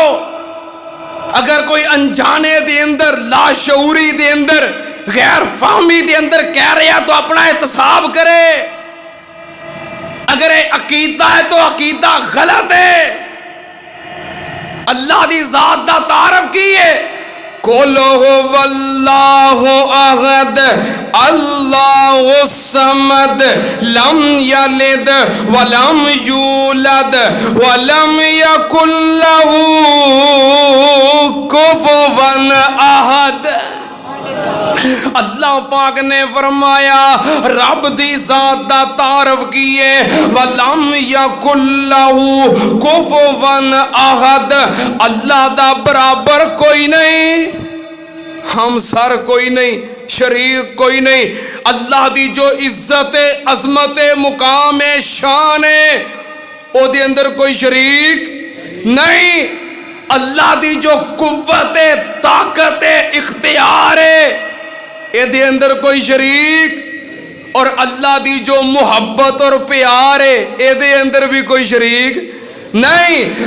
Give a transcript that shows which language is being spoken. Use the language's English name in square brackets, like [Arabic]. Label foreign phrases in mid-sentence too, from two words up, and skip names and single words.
[Punjabi] اگر کوئی انجانے دے اندر، لاشعوری دے اندر، غلط فہمی دے اندر کہہ رہا تو اپنا احتساب کرے. اگر عقیدہ ہے تو عقیدہ غلط ہے. اللہ دی ذات دا تعارف کی ہے, [Arabic] قل هو الله أحد الله الصمد لم يلد ولم يولد ولم يكن له كفوا أحد. [Punjabi] اللہ پاک نے فرمایا، رب دی ذات دا تعارف کی اے, [Arabic] ولم يكن له كفوا أحد, [Punjabi] اللہ دا برابر کوئی نہیں، ہمسر کوئی نہیں، شریک کوئی نہیں. اللہ دی جو عزت عظمت مقام شان ہے اوہدے اندر کوئی شریک نہیں. اللہ دی جو قوت طاقت اختیار ہے ایہدے اندر کوئی شریک، اور اللہ دی جو محبت اور پیار ہے ایہدے اندر بھی کوئی شریک نہیں.